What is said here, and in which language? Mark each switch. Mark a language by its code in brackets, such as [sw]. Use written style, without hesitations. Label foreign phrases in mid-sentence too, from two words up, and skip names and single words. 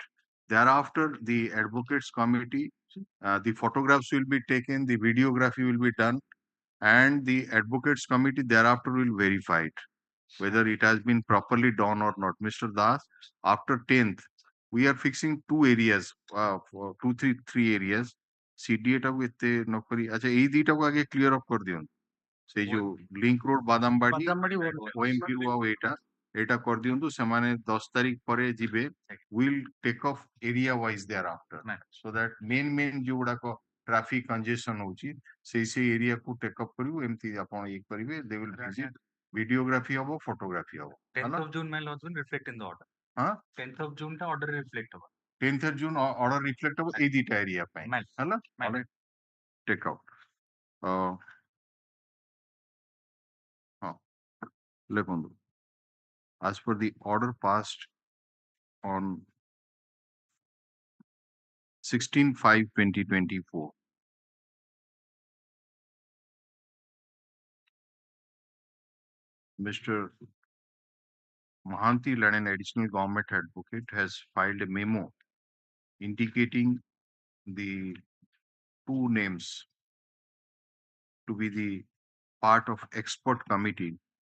[en] Thereafter, the advocates committee, the photographs will be taken, the videography will be done, and the advocates committee thereafter will verify it whether it has been properly done or not. Mr. Das, after 10th, we are fixing 2 areas, for three areas. [or] CDA টাକୁ ଏତେ ନ କରି ଆଚ୍ଛା ଏଇ ଦିଟାକୁ ଆଗେ [en] clear off [or] କରିଦିଅନ୍ତୁ ସେଇ ଯୋଉ [en] link road [or] ବାଦାମବାଡି OMP ରୁ ଆଉ ଏଇଟା କରିଦିଅନ୍ତୁ ସେମାନେ 10 ତାରିଖ ପରେ ଯିବେ [en] will take off area wise thereafter so that main [or] ଯୋଉଗୁଡାକ [en] traffic congestion [or] ହଉଛି ସେଇ ଏରିଆକୁ [en] take up [or] କରିବୁ ଏମିତି ଆପଣ ଇଏ କରିବେ [en] they will visit videography [or] ହବ photography ହବ [en] 10th of June, my lords, will reflect in the order. [or] ହଁ [en] 10th of June, the order reflect over. 10th June order reflect [or] ହବ ଏଇ ଦିଟା ଏରିଆ ପାଇଁ ହେଲା [en] take out [or] ହଁ ଲେଖନ୍ତୁ [en] as per the order passed on 16/5/2024. Mr. Mahanti, an additional government advocate, has filed a memo indicating the two names to be the part of expert committee